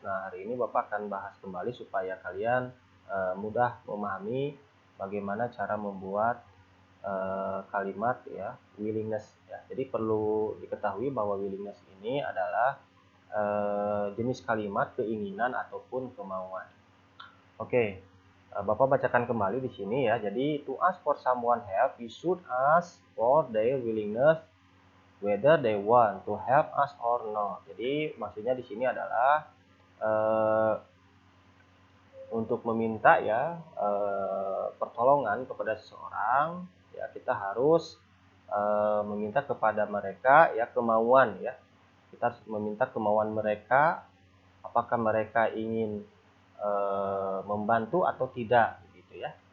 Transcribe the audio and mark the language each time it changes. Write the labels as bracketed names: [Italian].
[Indonesian] Nah, hari ini Bapak akan bahas kembali supaya kalian mudah memahami bagaimana cara membuat kalimat ya willingness ya. Jadi perlu diketahui bahwa willingness ini adalah jenis kalimat keinginan ataupun kemauan. Oke, Bapak bacakan kembali di sini ya. [English] Jadi to ask for someone help, we should ask for their willingness whether they want to help us or not. [Indonesian] Jadi maksudnya di sini adalah untuk meminta ya pertolongan kepada seseorang ya, kita harus meminta kepada mereka ya kemauan ya. Kita harus meminta kemauan mereka, apakah mereka ingin membantu atau tidak begitu ya.